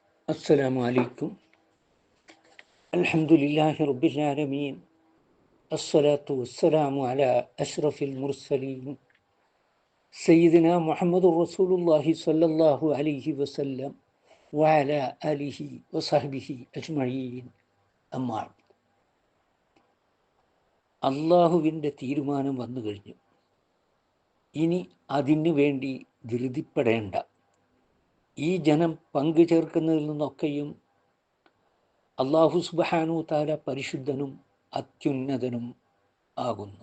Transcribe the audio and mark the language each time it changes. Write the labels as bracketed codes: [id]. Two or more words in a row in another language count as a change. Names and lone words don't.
[ar] السلام عليكم. الحمد لله رب العالمين. الصلاة والسلام على أشرف المرسلين سيدنا محمد رسول الله صلى الله عليه وسلم وعلى آله وصحبه أجمعين. أما بعد. [ml] അള്ളാഹുവിൻ്റെ തീരുമാനം വന്നു കഴിഞ്ഞു. ഇനി അതിനു വേണ്ടി ധൃതിപ്പെടേണ്ട. ഈ ജനം പങ്കു ചേർക്കുന്നതിൽ നിന്നൊക്കെയും അള്ളാഹു [ar] سبحانه تعالى [ml] പരിശുദ്ധനും അത്യുന്നതനും ആകുന്നു.